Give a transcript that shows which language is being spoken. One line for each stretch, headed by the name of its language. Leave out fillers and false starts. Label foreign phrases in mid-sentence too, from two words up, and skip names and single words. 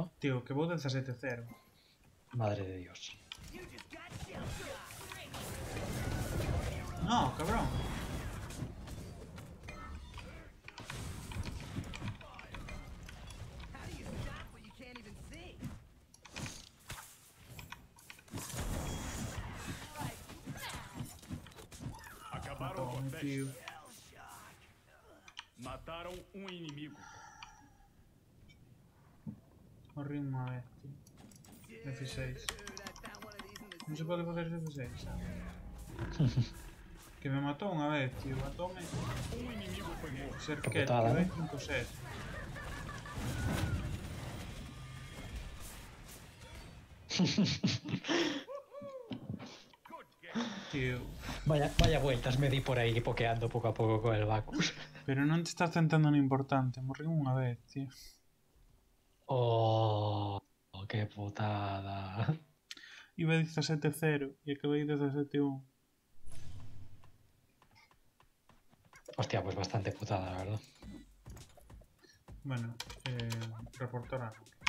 Galician: tío, que vou 17-0.
Spanish: Madre de Dios. No, cabrón.
English: How do you stop what you can't even see?
Portuguese: Acabaram com a
Spanish: Toma,
Portuguese: festa.
Spanish: tío.
Portuguese: Mataram um inimigo.
Galician: Morri unha vez, tío. F6.
English: Dude, I found one of these in the
Galician: Non se pode facer F6, sabe? Que me matou unha vez, tío. Matóme.
Portuguese: Um inimigo foi morto.
Spanish: Ser Qué que putada, tío, ¿eh? 5-7. Tío. Vaya vueltas me di por ahí pokeando poco a poco con el Bacchus.
Galician: Pero non te estás centrando no importante. Morri unha vez, tío.
Spanish: Oh, qué putada.
Galician: Iba 17-0 e acabei 17-1.
Spanish: Hostia, pues bastante putada, la verdad. Bueno, reportar algo.